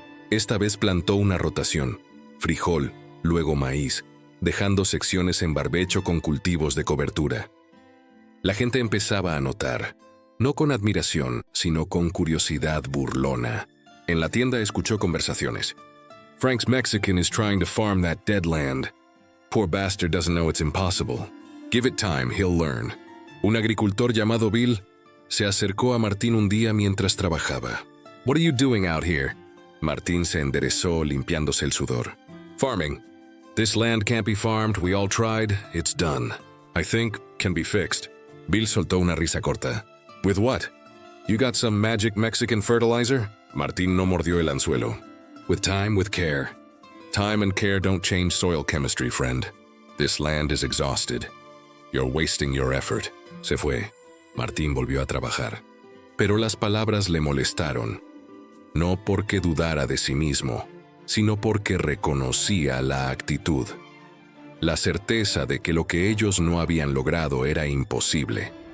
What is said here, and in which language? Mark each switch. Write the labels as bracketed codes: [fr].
[es] Esta vez plantó una rotación, frijol, luego maíz, dejando secciones en barbecho con cultivos de cobertura. La gente empezaba a notar, no con admiración, sino con curiosidad burlona. En la tienda escuchó conversaciones. [en] "Frank's Mexican is trying to farm that dead land. Poor bastard doesn't know it's impossible. Give it time, he'll learn." [es] Un agricultor llamado Bill se acercó a Martín un día mientras trabajaba. [en] "What are you doing out here?" [es] Martín se enderezó limpiándose el sudor. [en] "Farming. This land can't be farmed, we all tried, it's done. I think can be fixed." [es] Bill soltó una risa corta. [en] "With what? You got some magic Mexican fertilizer?" [es] Martín no mordió el anzuelo. [en] "With time, with care. Time and care don't change soil chemistry, friend. This land is exhausted. You're wasting your effort." [es] Se fue. Martín volvió a trabajar. Pero las palabras le molestaron. No porque dudara de sí mismo, sino porque reconocía la actitud. La certeza de que lo que ellos no habían logrado era imposible.